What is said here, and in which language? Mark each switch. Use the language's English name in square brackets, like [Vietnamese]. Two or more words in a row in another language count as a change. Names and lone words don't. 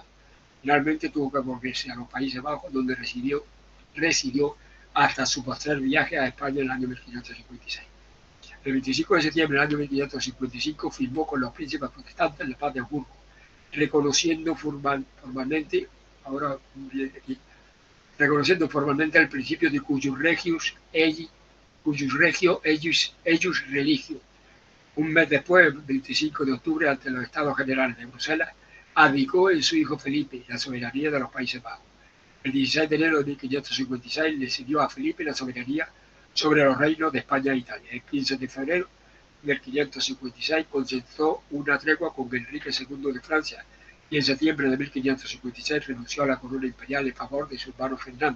[Spanish] Finalmente tuvo que volverse a los Países Bajos, donde residió hasta su posterior viaje a España en el año 1556. El 25 de septiembre del año 1555 firmó con los príncipes protestantes la paz de Hamburgo, reconociendo formalmente el principio de [Latin] cuius regio eius religio. [Spanish] Un mes después, el 25 de octubre, ante los Estados Generales de Bruselas, abdicó en su hijo Felipe la soberanía de los Países Bajos. El 16 de enero de 1556 le cedió a Felipe la soberanía sobre los reinos de España e Italia. El 15 de febrero de 1556 concedió una tregua con Enrique II de Francia y en septiembre de 1556 renunció a la corona imperial en favor de su hermano Fernando.